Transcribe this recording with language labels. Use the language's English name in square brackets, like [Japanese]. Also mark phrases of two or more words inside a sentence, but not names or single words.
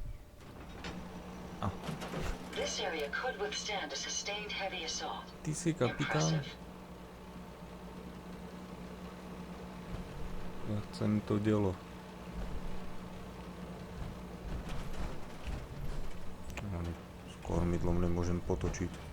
[English] A. This area could withstand a sustained heavy assault. [Slovak] Ty si kapitán? Ja chcem to dielo. Ani s kormidlom nemôžem potočiť.